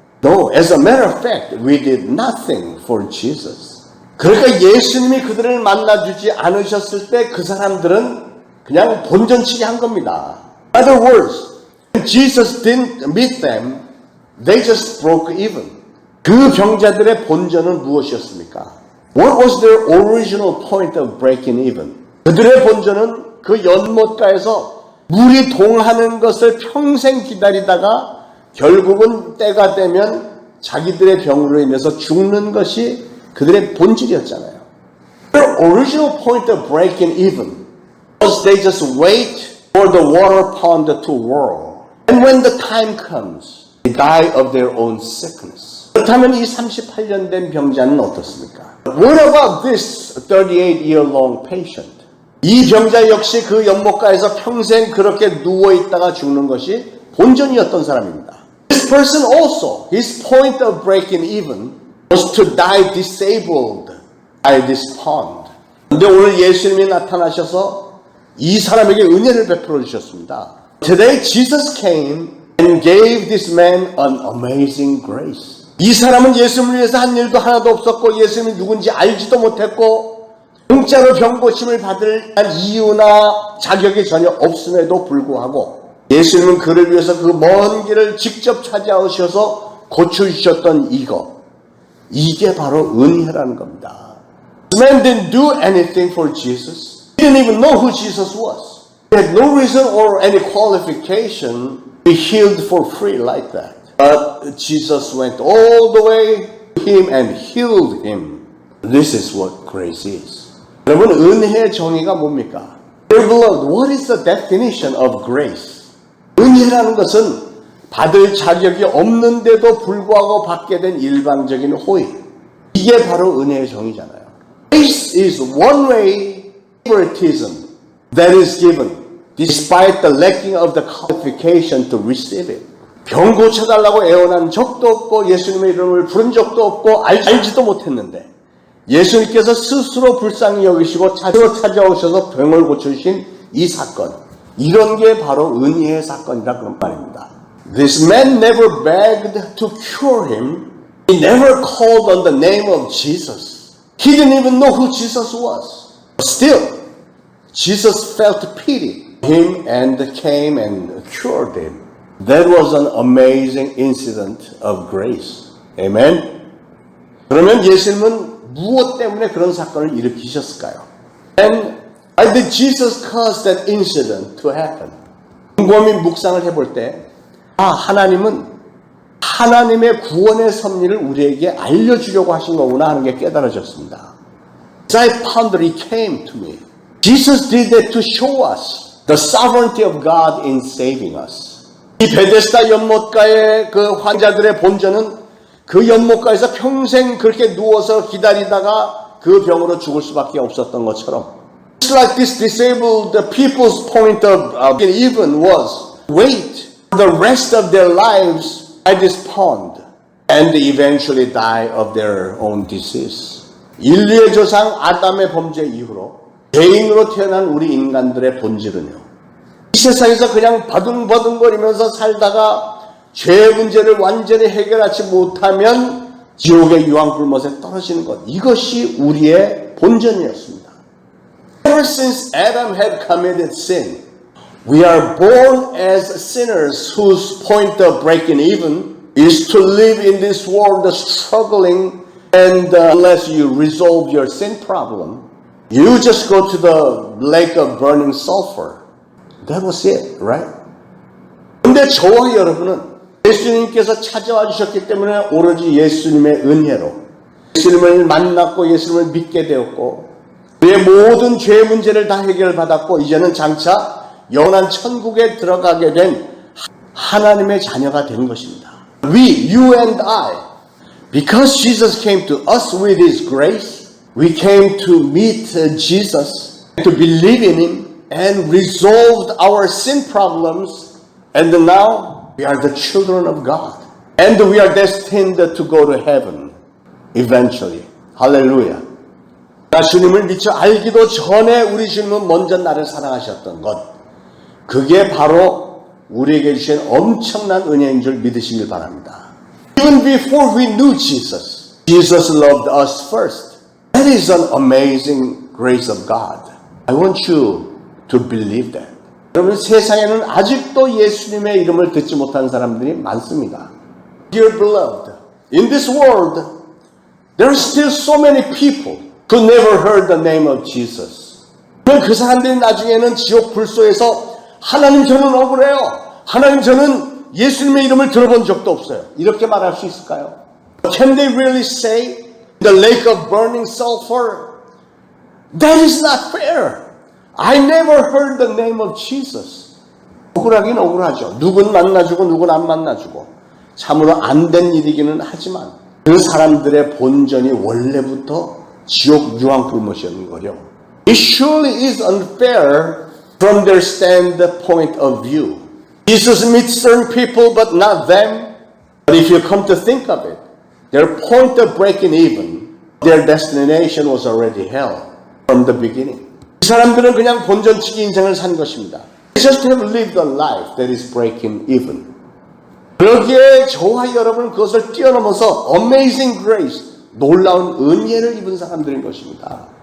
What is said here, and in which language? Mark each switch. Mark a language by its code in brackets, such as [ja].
[en] No, as a matter of fact, we did nothing for Jesus. [ko] 그러니까 예수님이 그들을 만나주지 않으셨을 때 그 사람들은 그냥 본전치기 한 겁니다. [en] In other words, when Jesus didn't meet them, they just broke even. [ko] 그 병자들의 본전은 무엇이었습니까? [en] What was their original point of breaking even? [ko] 그들의 본전은 그 연못가에서 물이 동하는 것을 평생 기다리다가 결국은 때가 되면 자기들의 병으로 인해서 죽는 것이 그들의 본질이었잖아요. [en] Their original point of breaking even was they just wait for the water pond to whirl. And when the time comes, they die of their own sickness. [ko] 그렇다면 이 38년 된 병자는 어떻습니까? [en] What about this 38-year-long patient? [ko] 이 병자 역시 그 연못가에서 평생 그렇게 누워있다가 죽는 것이 본전이었던 사람입니다. [en] This person also, his point of breaking even was to die disabled by this pond. [ko] 근데 오늘 예수님이 나타나셔서 이 사람에게 은혜를 베풀어 주셨습니다. [en] Today Jesus came and gave this man an amazing grace. [ko] 이 사람은 예수님을 위해서 한 일도 하나도 없었고 예수님이 누군지 알지도 못했고 공짜로 병 고침을 받을 이유나 자격이 전혀 없음에도 불구하고 예수님은 그를 위해서 그 먼 길을 직접 찾아오셔서 고쳐주셨던 이게 바로 은혜라는 겁니다. [en] This man didn't do anything for Jesus. He didn't even know who Jesus was. He had no reason or any qualification to be healed for free like that. But Jesus went all the way to him and healed him. This is what grace is. [ko] 여러분, 은혜의 정의가 뭡니까? [en] Dear beloved, what is the definition of grace? [ko] 은혜라는 것은 받을 자격이 없는데도 불구하고 받게 된 일방적인 호의. 이게 바로 은혜의 정의잖아요. [en] Grace is one way favoritism that is given despite the lacking of the qualification to receive it. [ko] 병 고쳐달라고 애원한 적도 없고 예수님의 이름을 부른 적도 없고 알지도 못했는데 예수님께서 스스로 불쌍히 여기시고 찾아오셔서 병을 고쳐주신 이 사건, 이런 게 바로 은혜의 사건이라 그런 말입니다. [en] This man never begged to cure him. He never called on the name of Jesus. He didn't even know who Jesus was. But still, Jesus felt pity him and came and cured him. That was an amazing incident of grace. Amen? [ko] 그러면 예수님은 무엇 때문에 그런 사건을 일으키셨을까요? [en] And why did Jesus cause that incident to happen? [ko] 곰곰이 묵상을 해볼 때 하나님은 하나님의 구원의 섭리를 우리에게 알려주려고 하신 거구나 하는 게 깨달아졌습니다. [en] As I pondered, it came to me. Jesus did that to show us the sovereignty of God in saving us. [ko] 이 베데스다 연못가의 그 환자들의 본전은 그 연못가에서 평생 그렇게 누워서 기다리다가 그 병으로 죽을 수밖에 없었던 것처럼 [en] Just like this disabled people's point of even was wait for the rest of their lives by this pond and eventually die of their own disease. [ko] 인류의 조상 아담의 범죄 이후로 죄인으로 태어난 우리 인간들의 본질은요, 이 세상에서 그냥 바둥바둥거리면서 살다가 죄 문제를 완전히 해결하지 못하면 지옥의 유황불못에 떨어지는 것, 이것이 우리의 본전이었습니다. [en] Ever since Adam had committed sin, we are born as sinners whose point of breaking even is to live in this world struggling, and unless you resolve your sin problem, you just go to the lake of burning sulfur. That was it, right? [ko] 근데 저와 여러분은 예수님께서 찾아와 주셨기 때문에 오로지 예수님의 은혜로 예수님을 만났고 예수님을 믿게 되었고 우리의 모든 죄 문제를 다 해결받았고 이제는 장차 영원한 천국에 들어가게 된 하나님의 자녀가 된 것입니다. [en] We, you and I, because Jesus came to us with His grace, we came to meet Jesus, to believe in Him, and resolved our sin problems, and now we are the children of God. And we are destined to go to heaven, eventually. Hallelujah. [ko] 주님을 미처 알기도 전에 우리 주님은 먼저 나를 사랑하셨던 것, 그게 바로 우리에게 주신 엄청난 은혜인 줄 믿으시길 바랍니다. [en] Even before we knew Jesus, Jesus loved us first. That is an amazing grace of God. I want you to believe that. [ko] 여러분, 세상에는 아직도 예수님의 이름을 듣지 못한 사람들이 많습니다. [en] Dear beloved, in this world, there are still so many people who never heard the name of Jesus. [ko] 그 사람들이 나중에는 지옥 불소에서 하나님 저는 억울해요. 하나님 저는 예수님의 이름을 들어본 적도 없어요. 이렇게 말할 수 있을까요? [en] Can they really say the lake of burning sulfur? That is not fair. I never heard the name of Jesus. [ko] 억울하긴 억울하죠. 누군 만나주고 누군 안 만나주고 참으로 안 된 일이기는 하지만 그 사람들의 본전이 원래부터 지옥 유황불못이었는 거죠. [en] It surely is unfair from their standpoint of view. Jesus meets certain people but not them. But if you come to think of it, their point of breaking even, their destination was already hell from the beginning. [ko] 이 사람들은 그냥 본전치기 인생을 산 것입니다. [en] They just have lived a life that is breaking even. [ko] 그러기에 저와 여러분은 그것을 뛰어넘어서 [en] amazing grace, [ko] 놀라운 은혜를 입은 사람들인 것입니다.